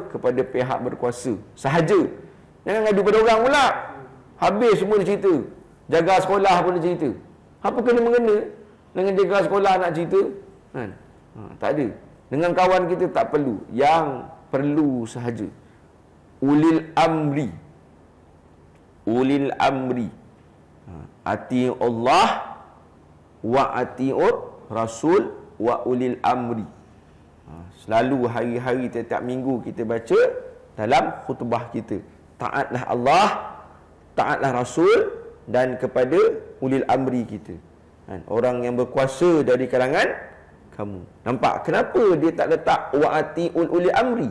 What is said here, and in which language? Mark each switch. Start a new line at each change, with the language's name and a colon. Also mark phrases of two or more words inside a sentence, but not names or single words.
Malay: Kepada pihak berkuasa sahaja. Jangan ngadu pada orang pula. Habis semua dia cerita. Jaga sekolah pun dia cerita. Apa kena mengena dengan jaga sekolah nak cerita? Kan? Tak ada. Dengan kawan kita tak perlu. Yang perlu sahaja
Arabic: أولي الأمر. أولي الأمر. أطيعوا الله وأطيعوا الرسول وأولي الأمر.
Malay: Selalu hari-hari setiap minggu kita baca dalam khutbah kita. Taatlah Allah, taatlah Rasul dan kepada
Arabic: أولي الأمر
Malay: kita. Orang yang berkuasa dari kalangan kamu. Nampak kenapa dia tak letak
Arabic: وأطيعوا أولي الأمر?